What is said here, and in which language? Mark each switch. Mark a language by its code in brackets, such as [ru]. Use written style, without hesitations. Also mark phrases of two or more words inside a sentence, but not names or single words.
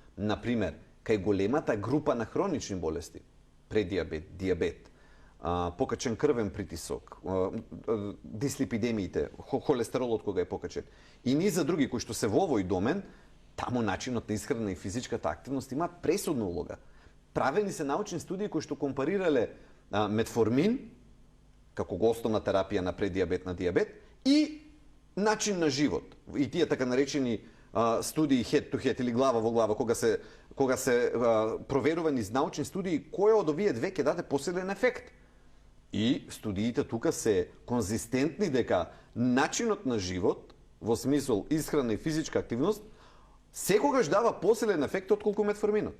[mk] Например, кај големата група на хронични болести, предиабет, диабет, покачен крвен притисок, дислипидемиите, холестеролот кога е покачен, и низа други кои што се во овој домен, таму начинот на исхрана и физичката активност имаат пресудна улога. Правени се научни студии кои што компарирале метформин, како го основна терапија на преддиабет на диабет, и начин на живот. И тие така наречени студии [en] head to head [mk] или глава во глава, кога се проверувани из научни студии, кој од овие две ќе даде посилен ефект. И студиите тука се конзистентни дека начинот на живот, во смисол исхрана и физичка активност, секогаш дава посилен ефект отколку метформинот.